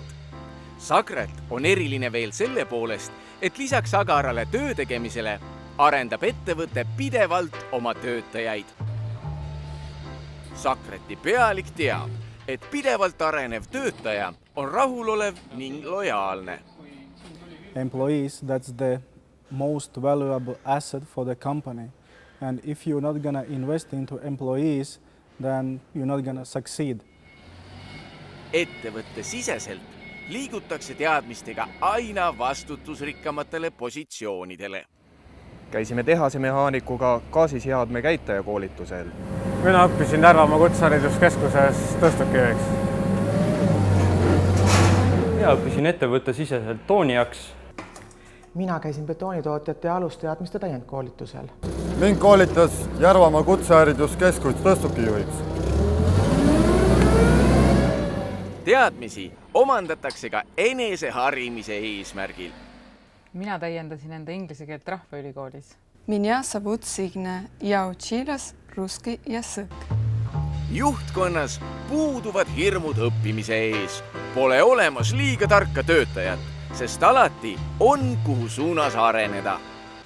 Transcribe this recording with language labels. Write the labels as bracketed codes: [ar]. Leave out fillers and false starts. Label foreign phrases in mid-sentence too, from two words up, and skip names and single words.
[et] Sakret on eriline veel selle poolest, et lisaks agarale töö tegemisele arendab ettevõte pidevalt oma töötajaid. Sakreti pealik teab, et pidevalt arenev töötaja on rahulolev ning lojaalne. [en] Employees, that's the most valuable asset for the company. And if you're not going to invest into employees, then you're not going to succeed. [et] Ettevõtte siseselt liigutakse teadmistega aina vastutusrikkamatele positsioonidele. Käisime tehase mehaanikuga gaasiseadme käitaja koolitusel. Mina õppisin Järvamaa Kutsehariduskeskuses tõstukijuhiks. Mina õppisin ettevõtte siseselt toonijaks. Mina käisin betoonitootjate alusteadmiste täiendkoolitusel. Mind koolitas Järvamaa Kutsehariduskeskus tõstukijuhiks. Teadmisi omandatakse ka enese harimise eesmärgil. Mina täiendasin enda inglise keelt Rahvaülikoolis. [ru] Меня зовут Signe. Я училась русский язык. [et] Juhtkonnas puuduvad hirmud õppimise ees. Pole olemas liiga tarka töötajat, sest alati on kuhu suunas areneda.